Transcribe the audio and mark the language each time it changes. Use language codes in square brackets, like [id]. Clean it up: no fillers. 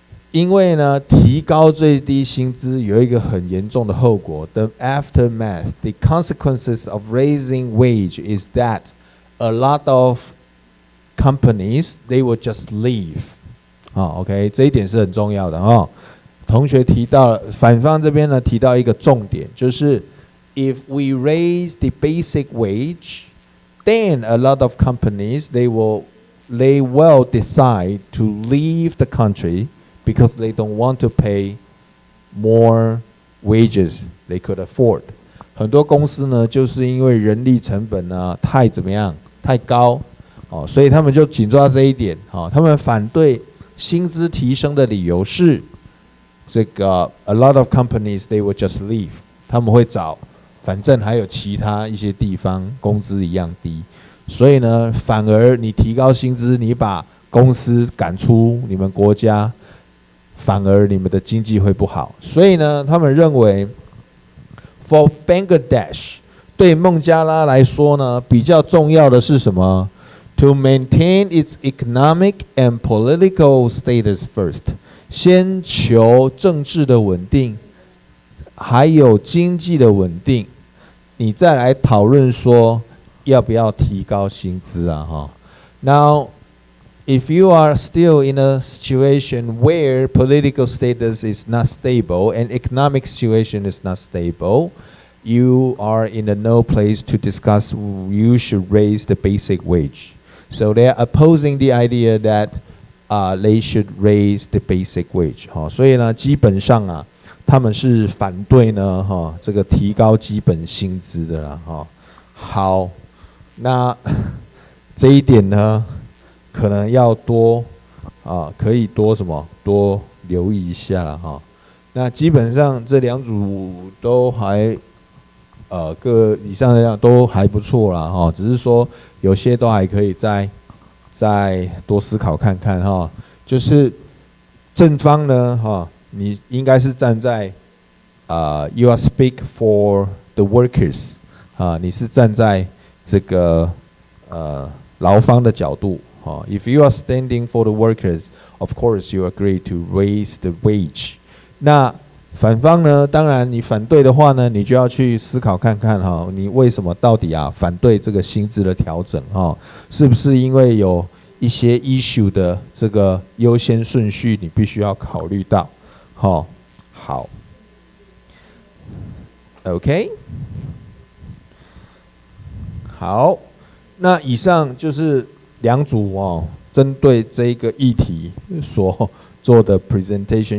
[zh] 因为呢，提高最低薪资有一个很严重的后果。 [en] The aftermath, the consequences of raising wage is that a lot of companies they will just leave。 [zh] OK， 这一点是很重要的哈。同学提到反方这边呢提到一个重点，就是 [en] if we raise the basic wage, then a lot of companies they will decide to leave the country。Because they don't want to pay more wages they could afford。 [zh] 很多公司呢，就是因为人力成本呢太高所以他们就紧抓这一点他们反对薪资提升的理由是这个 [en] a lot of companies they will just leave， [zh] 他们会找反正还有其他一些地方工资一样低，所以呢，反而你提高薪资，你把公司赶出你们国家。反而你们的经济会不好，所以呢，他们认为 ， [en] for Bangladesh [zh] 对孟加拉来说呢，比较重要的是什么 ？ [en] To maintain its economic and political status first， [zh] 先求政治的稳定，还有经济的稳定，你再来讨论说要不要提高薪资啊？ [en] 哈 ，Now。If you are still in a situation where political status is not stable and economic situation is not stable, you are in a no place to discuss you should raise the basic wage. So they are opposing the idea that they should raise the basic wage. [zh] 所以呢，基本上啊，他们是反对呢，这个提高基本薪资的啦，好，那这一点呢？可能要可以多留意一下了哈。那基本上这2组都还各以上的都还不错啦哈，只是说有些都还可以再多思考看看哈。就是正方呢哈，你应该是站在 [en] you are speak for the workers [zh] 你是站在这个劳方的角度。 [en] If you are standing for the workers, of course you agree to raise the wage. [zh] 那反方呢？当然你反对的话呢，你就要去思考看看你为什么到底反对这个薪资的调整是不是因为有一些 issue 的这个优先顺序，你必须要考虑到。好，OK， 好，那以上就是2组针对这个议题所做的 presentation。